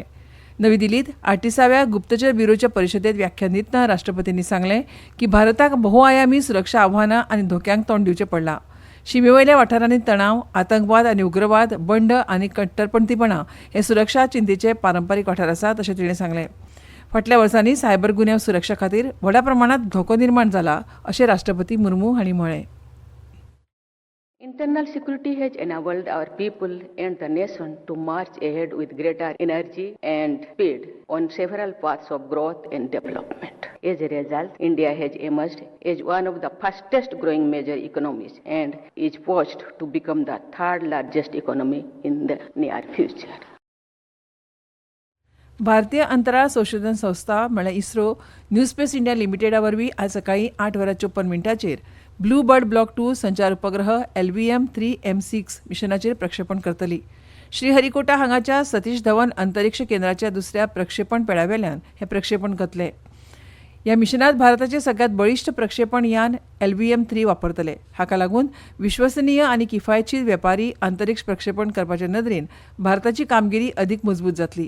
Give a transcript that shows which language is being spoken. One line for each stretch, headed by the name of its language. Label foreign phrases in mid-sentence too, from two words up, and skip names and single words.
Konkani: नवी दिल्लीत 38व्या गुप्तचर ब्युरोच्या परिशदेत व्याख्यान दितना राष्ट्रपतींनी सांगलें की भारताक बहुआयामी सुरक्षा आव्हानां आनी धोक्यांक तोंड दिवचें पडलां. शिमेवयल्या वाठारांनी तणाव, आतंकवाद आनी उग्रवाद, बंड आनी कट्टरपंथीपणां हे सुरक्षा चिंतेचे पारंपारीक वाठार आसात अशें तिणें सांगलें. फाटल्या वर्सांनी सायबर गुन्यांव सुरक्षा खातीर व्हड्या प्रमाणांत धोको निर्माण जाला अशें राष्ट्रपती मुर्मू हांणी म्हळें.
English: Internal security has enabled our people and the nation to march ahead with greater energy and speed on several paths of growth and development. As a result, India has emerged as one of the fastest growing major economies and is poised to become the third largest economy in the near future.
Konkani: भारतीय अंतराळ संशोधन संस्था म्हळ्यार इस्रो न्यू स्पेस इंडिया लिमिटेडा वरवीं आयज सकाळीं 8:54 ब्लू बर्ड ब्लॉक 2 संचार उपग्रह LVM-3 M6 मिशनाचेर प्रक्षेपण करतली. श्रीहरिकोटा हांगाच्या सतीश धवन अंतरीक्ष केंद्राच्या दुसऱ्या प्रक्षेपण पेड्यावेल्यान हे प्रक्षेपण करतले. ह्या मिशनांत भारताचें सगळ्यांत बळिश्ट प्रक्षेपण यान LVM-3 वापरतले. हाका लागून विश्वसनीय आनी किफायतशीर वेपारी अंतरीक्ष प्रक्षेपण करपाचे नदरेन भारताची कामगिरी अदीक मजबूत जातली.